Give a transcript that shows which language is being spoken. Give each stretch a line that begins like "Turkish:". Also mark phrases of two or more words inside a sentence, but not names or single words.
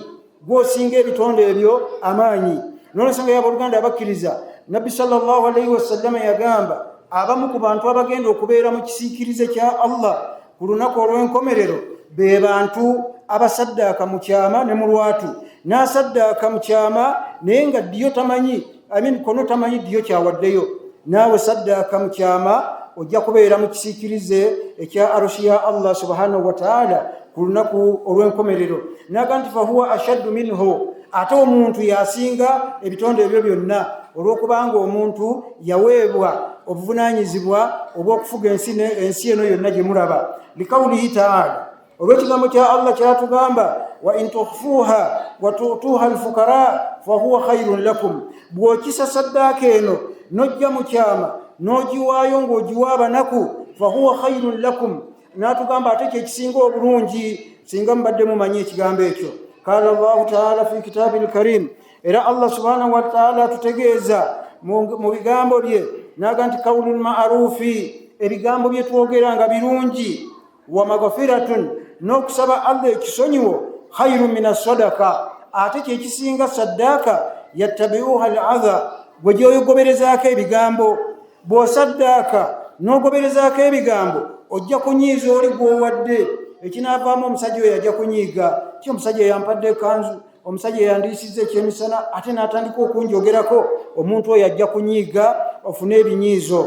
Ganda: Gw'osinga ebitonde ebyo amaanyi. N'olwensonga y'abooluganda abakkiriza, Nabbi
Arabic: صلى الله عليه وسلم
Ganda: yagamba abamu ku bantu abagenda okubeera mu kisiikirize kya Allah ku lunaku olw'enkomerero be bantu abasaddaaka mu kyama ne mu lwatu. N'asaddaaka mu kyama naye nga ddiyo tamanyi, kono tamanyi ddiyo kyawaddeyo. Naawe saddaaka mu kyama ojja kubeera mu kisiikirize ekya arushi ya Allah
Arabic: سبحانه وتعالى
Ganda: ku lunaku olw'enkomerero. N'agamba nti
Arabic: فهو أشد منه,
Ganda: ate omuntu yasinga ebitonde ebyo byonna, olw'okubanga omuntu yaweebwa obuvunaanyizibwa obw'okufuga ensi eno yonna gye mulaba.
Arabic: لقوله تعالى,
Ganda: olw'ekigambo kya Allah kyatugamba,
Arabic: وإن تخفوها وتؤتوها الفقراء فهو خير لكم,
Ganda: bw'okisa saddaaka eno n'ojja mu kyama n'ogiwaayo ng'ogiwa abanaku,
Arabic: فهو خير لكم,
Ganda: n'atugamba ate kyekisinga obulungi singa mubadde mumanyi ekigambo ekyo.
Arabic: قال الله تعالى في كتابه الكريم,
Ganda: era Allah
Arabic: سبحانه وتعالى
Ganda: atutegeeza mu bigambo bye n'aga nti
Arabic: قول معروف,
Ganda: ebigambo bye twogera nga birungi,
Arabic: ومغفرة,
Ganda: n'okusaba Allah ekisonyiwo,
Arabic: خير من الصدقة,
Ganda: ate kyekisinga saddaaka,
Arabic: يتبعها أذى,
Ganda: bwe gyoyogoberezaako ebigambo. Bw'osaddaaka n'ogoberezaako ebigambo ojja kunyiiza oli gw'owadde, ekinaavaamu omusajja oyo ajja kunyiiga, ki omusajja yampadde ekanzu, omusajja yandiisizza ekyemisana, ate n'atandika okunjogerako, omuntu oyo ajja kunyiiga ofune ebinyiizo.